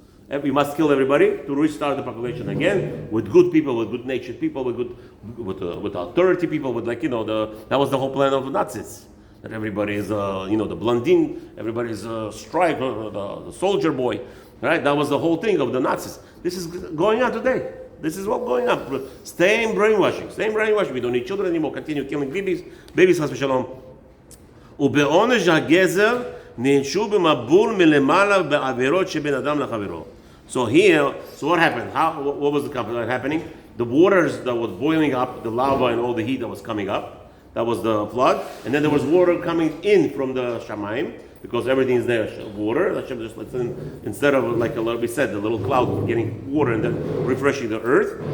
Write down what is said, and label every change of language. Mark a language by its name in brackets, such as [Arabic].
[English] We must kill everybody to restart the population again with good people, with good-natured people, with authority people, with that was the whole plan of the Nazis. That everybody is, the blondine, everybody is a striker, the soldier boy, right? That was the whole thing of the Nazis. This is going on today. This is what's going on. Same brainwashing. We don't need children anymore. Continue killing babies, [Hebrew] חס ושלום. ובעונש הגזר נענשו במבול מלמעלה בעבירות שבין אדם לחברו. [English] So what happened? What was happening? The waters that was boiling up, the lava and all the heat that was coming up, that was the flood. And then there was water coming in from the Shamayim, because everything is there, water. Hashem just lets in, instead of like we said, the little cloud getting water and then refreshing the earth.